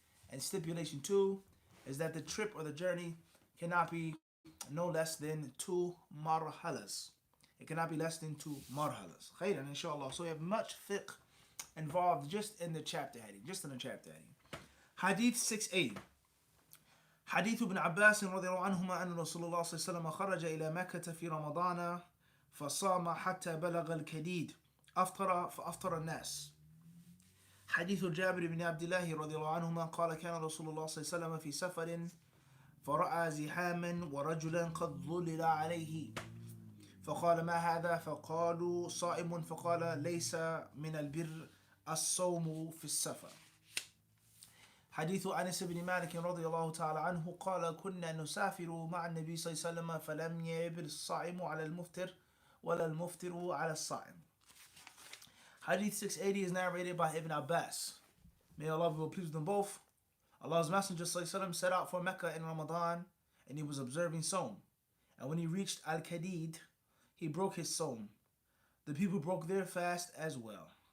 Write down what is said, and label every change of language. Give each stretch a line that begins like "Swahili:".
English: And stipulation 2 is that the trip or the journey cannot be no less than 2 marhalas. It cannot be less than 2 marhalas. Khayran, inshallah. So we have much fiqh involved just in the chapter heading. Hadith 680.
Arabic: حديث ابن عباس رضي الله عنهما أن رسول الله صلى الله عليه وسلم خرج إلى مكة في رمضان فصام حتى بلغ الكديد أفطر فأفطر الناس. حديث جابر بن عبد الله رضي الله عنهما قال كان رسول الله صلى الله عليه وسلم في سفر فرأى زحاما ورجلا قد ظلل عليه فقال ما هذا فقالوا صائم فقال ليس من البر الصوم في السفر. حديث أنس بن مالك رضي الله تعالى عنه قال كنا نسافر مع النبي صلى الله عليه وسلم فلم يبل الصائم على المفطر ولا المفطر على الصائم.
English: Hadith 680 is narrated by Ibn Abbas. May Allah be pleased with them both. Allah's Messenger ﷺ set out for Mecca in Ramadan and he was observing Sawm. And when he reached Al-Kadid, he broke his Sawm. The people broke their fast as well.